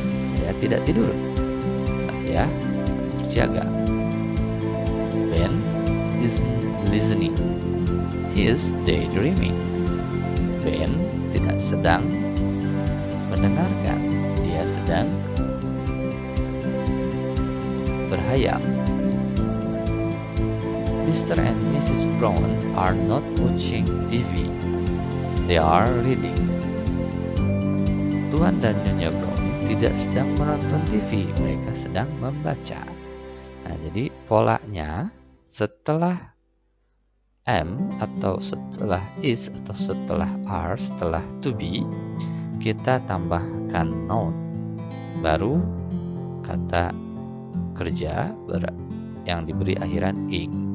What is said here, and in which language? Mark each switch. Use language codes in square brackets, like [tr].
[id] Saya tidak tidur, saya terjaga. [en] Ben isn't listening, he is daydreaming. [id] Ben tidak sedang mendengarkan, dia sedang berhayal. [en] Mr. and Mrs. Brown are not watching TV, they are reading. [id] Tuan dan Nyonya Brown tidak sedang menonton TV, mereka sedang membaca. Nah, jadi polanya setelah am atau setelah is atau setelah are, setelah to be, kita tambahkan noun, baru kata kerja yang diberi akhiran ing.